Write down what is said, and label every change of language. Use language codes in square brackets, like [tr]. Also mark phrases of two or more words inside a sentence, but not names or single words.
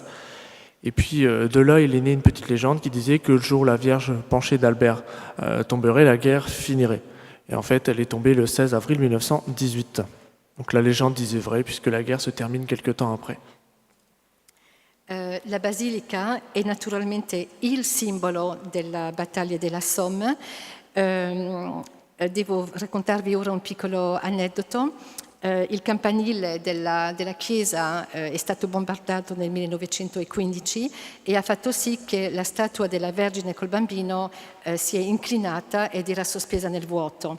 [fr] Et puis de là, il est né une petite légende qui disait que le jour où la Vierge penchée d'Albert tomberait, la guerre finirait. Et en fait, elle est tombée le 16 avril 1918. Donc la légende disait vrai, puisque la guerre se termine quelque temps après. [it] La basilica è naturalmente il simbolo della battaglia della Somme. Devo raccontarvi ora un piccolo aneddoto. Il campanile della chiesa è stato bombardato nel 1915 e ha fatto sì che la statua della Vergine col bambino si è inclinata ed era sospesa nel vuoto.